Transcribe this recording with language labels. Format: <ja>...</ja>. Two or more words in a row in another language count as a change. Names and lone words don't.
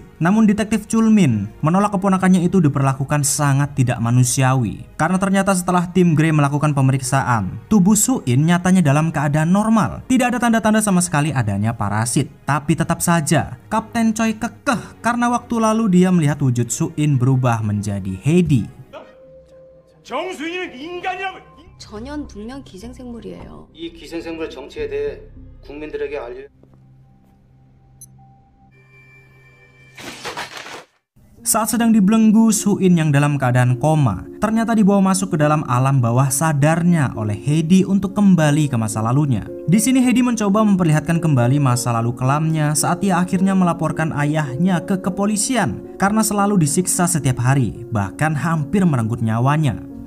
<id>Namun detektif Chul Min menolak keponakannya itu diperlakukan sangat tidak manusiawi. Karena ternyata setelah tim Grey melakukan pemeriksaan, tubuh Su-in nyatanya dalam keadaan normal. Tidak ada tanda-tanda sama sekali adanya parasit. Tapi tetap saja Kapten Choi kekeh karena waktu lalu dia melihat wujud Su-in berubah menjadi Heidi.</id> <ko>정수인은 인간이라고. 전현 불명 기생생물이에요. 이 기생생물의 정체에 대해 국민들에게 알려.</ko> <id>Saat sedang dibelenggu, Su-in yang dalam keadaan koma ternyata dibawa masuk ke dalam alam bawah sadarnya oleh Heidi untuk kembali ke masa lalunya. Di sini Heidi mencoba memperlihatkan kembali masa lalu kelamnya saat ia akhirnya melaporkan ayahnya ke kepolisian karena selalu disiksa setiap hari, bahkan hampir merenggut nyawanya.</id>